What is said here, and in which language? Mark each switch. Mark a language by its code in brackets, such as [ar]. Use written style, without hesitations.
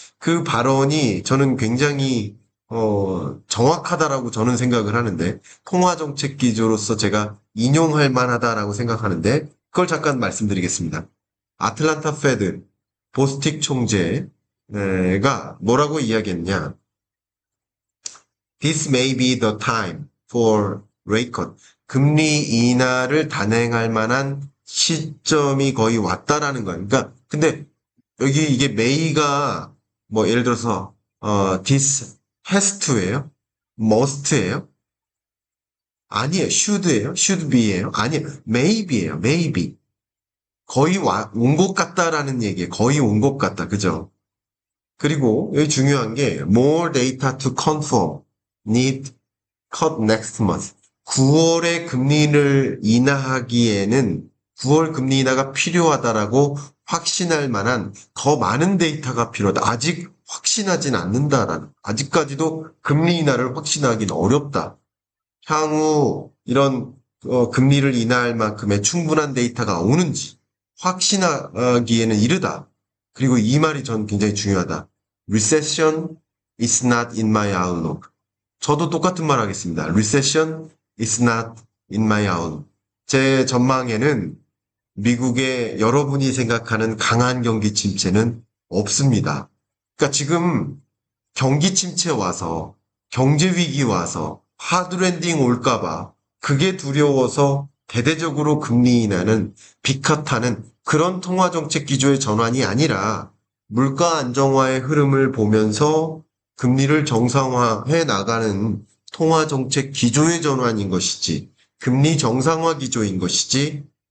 [ko] 그 발언이 저는 굉장히 정확하다라고 저는 생각을 하는데 통화정책 기조로서 제가 인용할 만하다라고 생각하는데 그걸 잠깐 말씀드리겠습니다. 아틀란타 페드 보스틱 총재가 뭐라고 이야기했냐? [en] This may be the time for rate cut. [ko] 금리 인하를 단행할 만한 시점이 거의 왔다라는 거예요. 그러니까 근데 여기 이게 may가 뭐 예를 들어서 [en] this has to [ko] 예요, must예요. 아니에요. should예요. should be예요. 아니에요. maybe예요. maybe. 거의 온 것 같다라는 얘기예요. 거의 온 것 같다. 그죠? 그리고 여기 중요한 게 [en] more data to confirm need cut next month. [ko] 9월에 금리를 인하하기에는 9월 금리 인하가 필요하다라고 확신할 만한 더 많은 데이터가 필요하다. 아직 확신하진 않는다라는. 아직까지도 금리 인하를 확신하기는 어렵다. 향후 이런 금리를 인하할 만큼의 충분한 데이터가 오는지 확신하기에는 이르다. 그리고 이 말이 전 굉장히 중요하다. [en] Recession is not in my outlook. [ko] 저도 똑같은 말 하겠습니다. [en] Recession is not in my outlook. [ko] 제 전망에는 미국의 여러분이 생각하는 강한 경기 침체는 없습니다. 그러니까 지금 경기 침체 와서 경제 위기 와서 하드랜딩 올까봐 그게 두려워서 대대적으로 금리 인하는 빅컷하는 그런 통화정책 기조의 전환이 아니라 물가 안정화의 흐름을 보면서 금리를 정상화해 나가는 통화정책 기조의 전환인 것이지 금리 정상화 기조인 것이지